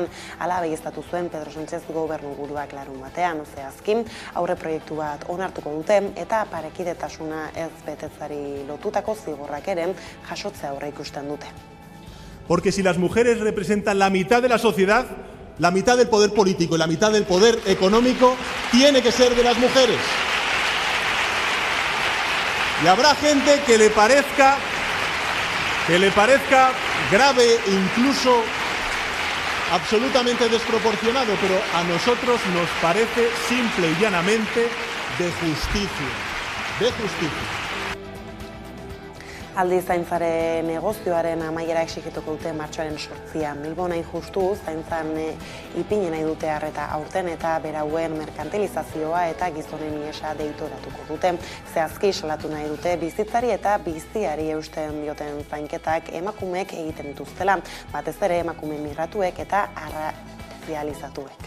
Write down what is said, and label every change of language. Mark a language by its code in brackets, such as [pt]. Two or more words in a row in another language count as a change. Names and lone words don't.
[eu] Hala baieztatu zuen Pedro Sánchez gobernuburuak larunbatean, zehazki aurre proiektu bat onartuko dute eta parekidetasuna ez betetzari lotutako zigorrak ere jasotzea aurreikusten dute. [es] Porque si las mujeres representan la mitad de la sociedad, la mitad del poder político y la mitad del poder económico tiene que ser de las mujeres. Y habrá gente que le parezca grave, incluso absolutamente desproporcionado, pero a nosotros nos parece simple y llanamente de justicia. [eu] Aldi zaintzaren negozioaren amaiera exigituko dute martxoaren 8an. Bilbon hain justu, zaintzan ipini nahi dute arreta aurten eta berauen merkantilizazioa eta gizonen ihesa deitoratuko dute. Zehazki salatu nahi dute bizitzari eta biziari eusten dioten zainketak emakumeek egiten dituztela, batez ere emakume migratuek eta arrazializatuek.